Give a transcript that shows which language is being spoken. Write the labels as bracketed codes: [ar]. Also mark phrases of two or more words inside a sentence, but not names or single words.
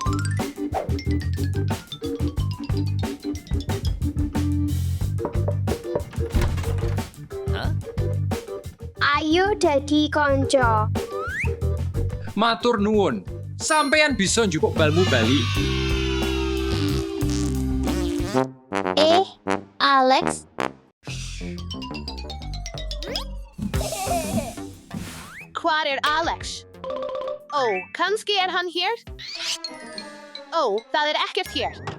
[jv] Ayo dadi kanca. Matur nuwun. Sampeyan bisa njupuk balmu bali. Alex, [is] Hvar Alex? Kannski hann hér? Það ekkert hér.